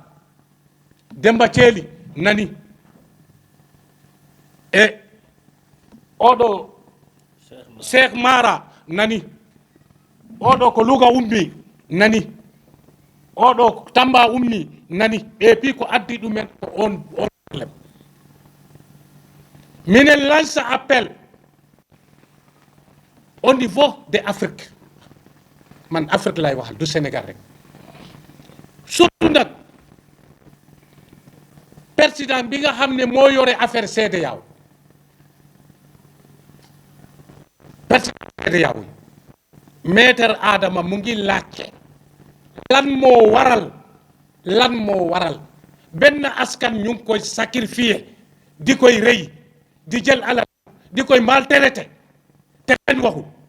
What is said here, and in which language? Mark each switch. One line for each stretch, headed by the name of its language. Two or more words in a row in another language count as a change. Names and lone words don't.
Fula: Demba Thiely nani, e oɗo Cheikh Mara nani, oɗo ko Louga ummi nani, oɗo Tamba ummi nani. ɓe pi ko addi ɗumen ko on problème.
Wolof: minen
French: lance appel au niveau de
Wolof: Afrique, man Afrique lay waxal, du Sénégal rek. surtout nag président bi nga xam ne moo yore affaire CEDEAO, président CEDEAO Maître Adama mu ngi laajte lan moo waral benn askan ñu ngi koy sacrifier, di koy rey, di jël alal, di koy maltraité, te kenn waxul.